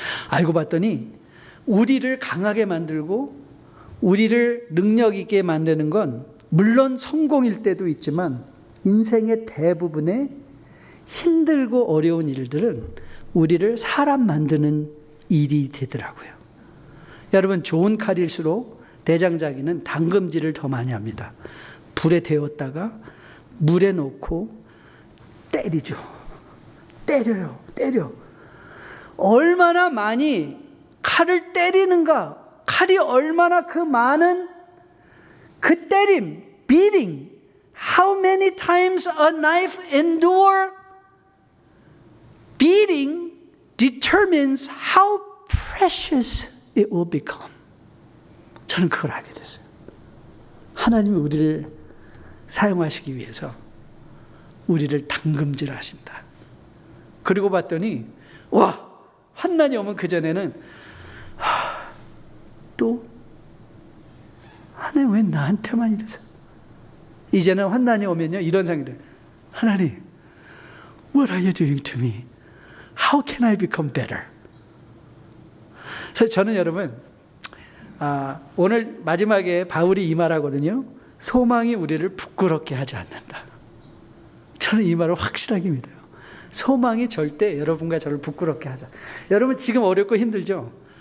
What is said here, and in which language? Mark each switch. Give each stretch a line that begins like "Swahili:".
Korean: 알고 봤더니 우리를 강하게 만들고 우리를 능력 있게 만드는 건 물론 성공일 때도 있지만, 인생의 대부분의 힘들고 어려운 일들은 우리를 사람 만드는 일이 되더라고요. 여러분, 좋은 칼일수록 대장장이는 당금질을 더 많이 합니다. 불에 데웠다가 물에 넣고 때리죠. 때려. 얼마나 많이 칼을 때리는가, 칼이 얼마나 그 많은 그 때림,
English: beating, how many times a knife endure beating determines how precious it will become.
Korean: 저는 그걸 알게 됐어요. 하나님이 우리를 사용하시기 위해서 우리를 당금질 하신다. 그리고 봤더니 와, 환난이 오면 그전에는 또 하나님 왜 나한테만 이러세요? 이제는 환난이 오면요, 이런 생각이 들어요.
English: 하나님, what are you doing to me? How can I become better?
Korean: 그래서 저는 여러분, 오늘 마지막에 바울이 이 말하거든요. 소망이 우리를 부끄럽게 하지 않는다. 저는 이 말을 확실하게 믿어요. 소망이 절대 여러분과 저를 부끄럽게 하죠. 여러분 지금 어렵고 힘들죠?